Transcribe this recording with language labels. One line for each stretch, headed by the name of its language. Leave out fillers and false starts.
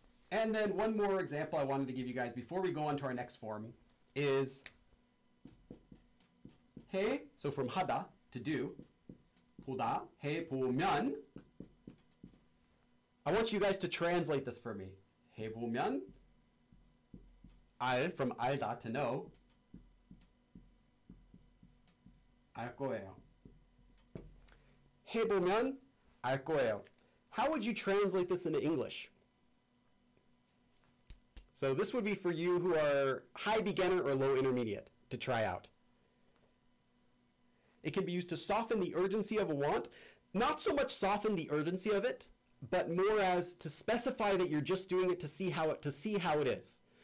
English: And then one more example I wanted to give you guys before we go on to our next form is 해, so from hada, to do, 보다, 해보면. I want you guys to translate this for me.
Korean: 해보면, 알,
English: from
Korean: 알다,
English: to know,
Korean: 알 거예요. 해보면 알 거예요.
English: How would you translate this into English? So this would be for you who are high beginner or low intermediate to try out. It can be used to soften the urgency of a want, not so much soften the urgency of it, but more as to specify that you're just doing it to see how it is.